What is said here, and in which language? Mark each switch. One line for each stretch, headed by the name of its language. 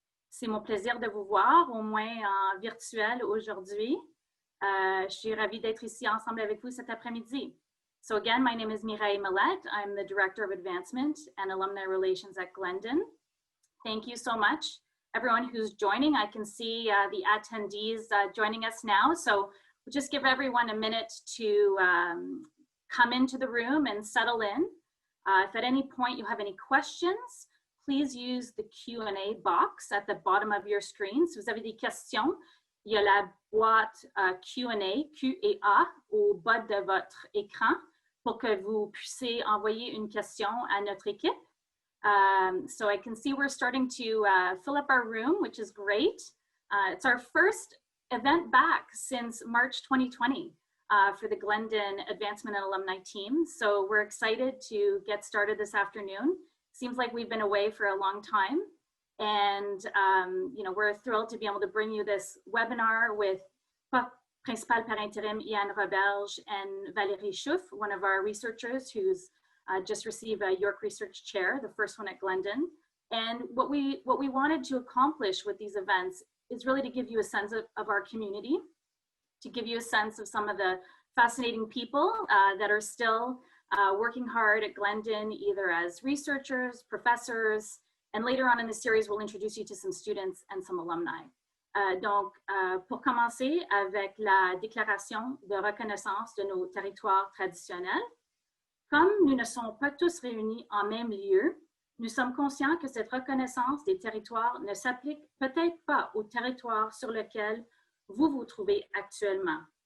French: C'est mon plaisir de vous voir, au moins en virtuel aujourd'hui. Je suis ravie d'être ici ensemble avec vous cet après-midi.
English: So again, my name is Mireille Millette. I'm the Director of Advancement and Alumni Relations at Glendon. Thank you so much, everyone who's joining. I can see the attendees joining us now. So we'll just give everyone a minute to come into the room and settle in. If at any point you have any questions, please use the Q&A box at the bottom of your screen.
French: Si vous avez des questions, il y a la boîte Q&A, Q&A, au bas de votre écran pour que vous puissiez envoyer une question à notre équipe.
English: So I can see we're starting to fill up our room, which is great. It's our first event back since March 2020 for the Glendon Advancement and Alumni team. So we're excited to get started this afternoon. Seems like we've been away for a long time. And, you know, we're thrilled to be able to bring you this webinar with Prof Principal
French: par intérim
English: Ian Roberge and Valérie Schoof, one of our researchers who's just received a York Research Chair, the first one at Glendon. And what we wanted to accomplish with these events is really to give you a sense of our community, to give you a sense of some of the fascinating people that are still working hard at Glendon, either as researchers, professors, and later on in the series, we'll introduce you to some students and some alumni.
French: Donc, pour commencer avec la déclaration de reconnaissance de nos territoires traditionnels, comme nous ne sommes pas tous réunis en même lieu, nous sommes conscients que cette reconnaissance des territoires ne s'applique peut-être pas au territoire sur lequel vous vous trouvez actuellement.